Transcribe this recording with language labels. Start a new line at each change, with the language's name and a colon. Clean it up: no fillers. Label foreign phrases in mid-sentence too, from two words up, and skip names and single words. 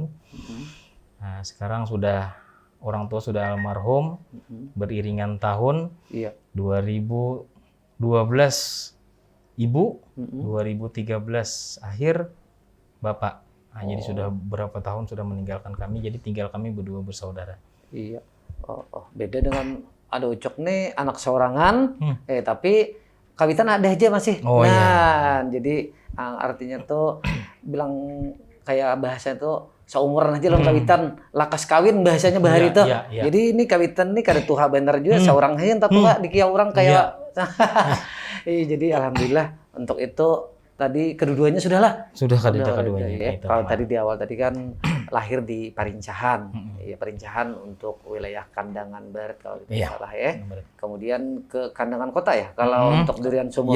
Indonesian: Nah, sekarang orang tua sudah almarhum, beriringan tahun. 2012 ibu, 2013 akhir bapak. Nah, jadi sudah berapa tahun sudah meninggalkan kami, jadi tinggal kami berdua bersaudara.
Banjar: Iya. Beda dengan ada Ucok nih anak seorangan, tapi kawitan ada aja masih. Jadi artinya tuh bilang kayak bahasa itu seumuran aja lo kawitan, lakas kawin bahasanya bahari itu. Jadi ini kawitan nih kada tuha bener juga, seorang aja entah tuha di kia orang kayak.
Indonesian: Jadi alhamdulillah untuk itu tadi kedua-duanya sudahlah. Sudah keduanya. Kalau tadi di awal tadi kan lahir di Parincahan. Parincahan untuk wilayah Kandangan Barat kalau tidak salah ya. Kemudian ke Kandangan Kota ya kalau untuk Durian Sumur.